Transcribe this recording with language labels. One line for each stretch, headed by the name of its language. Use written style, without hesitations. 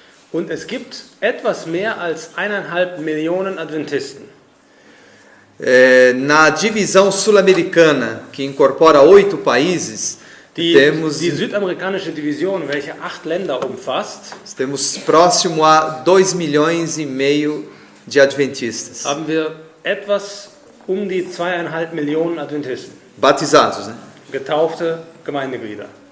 German: Und es gibt etwas mehr als 1,5 Millionen Adventisten.
Portuguese: Na divisão sul-americana, que incorpora 8 países,
German: Die südamerikanische Division, welche 8 Länder umfasst,
Portuguese: temos próximo a 2,5 milhões de adventistas.
German: Haben wir etwas die 2,5 Millionen Adventisten.
Portuguese: Batizados, né?
German: Getaufte Gemeindeglieder.